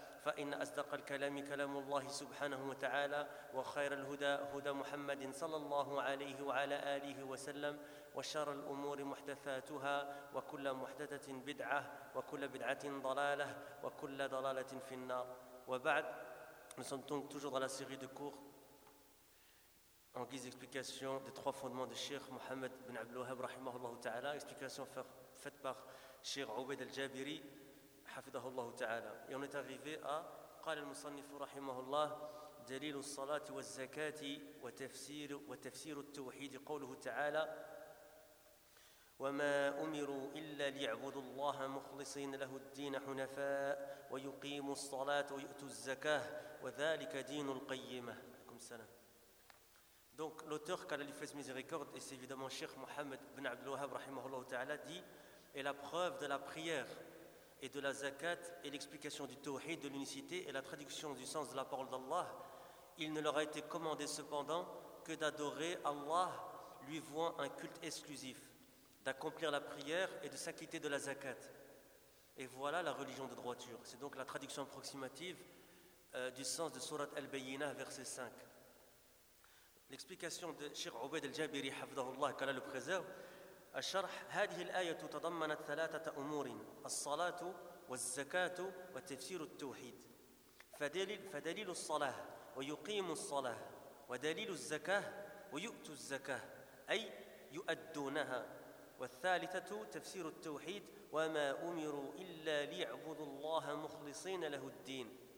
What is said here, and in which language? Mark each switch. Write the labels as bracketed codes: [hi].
[ar] فإن أصدق الكلام كلام الله سبحانه وتعالى وخير الهدى هدى محمد صلى الله عليه وعلى آله وسلم وشر الأمور محدثاتها وكل محدثة بدعة وكل بدعة ضلالة وكل ضلالة في النار وبعد [fr] Nous sommes donc toujours dans la série de cours en guise d'explication des trois fondements de Cheikh Mohammed bin Abdel Wahhab rahimahullah ta'ala, explication faite par Cheikh Ubayd al-Jabiri hafidahullah ta'ala. Et on est arrivé à [ar] qala al-musannif rahimahullah dalil as-salati waz-zakati wa tafsir at-tawhid qawluhu ta'ala وما أمروا إلا ليعبدوا الله مخلصين له الدين حنفاء ويقيموا الصلاة ويؤتوا الزكاة وذلك دين القيمة. [fr] Donc l'auteur qu'Allah lui fasse miséricorde, et c'est évidemment Cheikh Mohammed bin Abdel Wahhab rahimahullah ta'ala, dit: et la preuve de la prière et de la zakat et l'explication du tawhid, de l'unicité et la traduction du sens de la parole d'Allah, il ne leur a été commandé cependant que d'adorer Allah lui vouant un culte exclusif, d'accomplir la prière et de s'acquitter de la zakat. Et voilà la religion de droiture. C'est donc la traduction approximative du sens de Surat Al-Bayyinah, verset 5. L'explication de Cheikh Ubayd al-Jabiri, hafidahullah, qu'Allah le préserve, [ar] « Al-Sharh, هذه الآية تضمنت ثلاثة أمور الصلاة والزكاة وتفسير التوحيد فدليل الصلاة ويقيم الصلاة ودليل الزكاة ويؤت الزكاة أي يؤدونها والثالثة تفسير التوحيد وما أمروا إلا ليعبدوا الله مخلصين له الدين